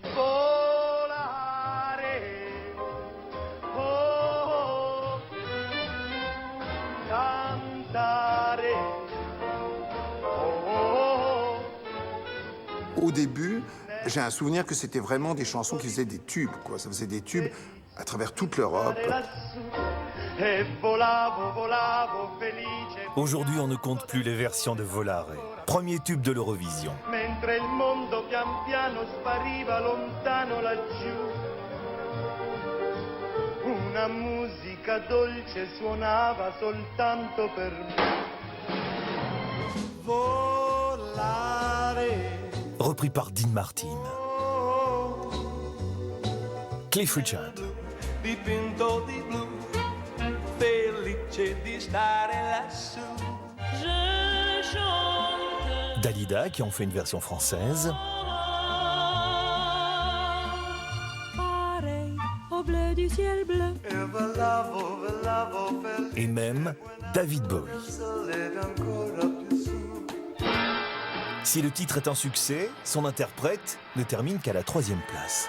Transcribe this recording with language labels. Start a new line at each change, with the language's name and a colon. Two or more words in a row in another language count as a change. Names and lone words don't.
French: Au début, j'ai un souvenir que c'était vraiment des chansons qui faisaient des tubes, quoi. Ça faisait des tubes à travers toute l'Europe. Aujourd'hui, on ne compte plus les versions de Volare, premier tube de l'Eurovision.
Italian: Una musica dolce suonava soltanto per me. Volare.
French: Repris par Dean Martin. Cliff Richard.
Italian: Dipinto di blu, felice di stare lassù.
French: Je chante. Dalida qui en fait une version française. Pareil au bleu du ciel bleu. et même David Bowie. Si le titre est un succès, son interprète ne termine qu'à la 3e place.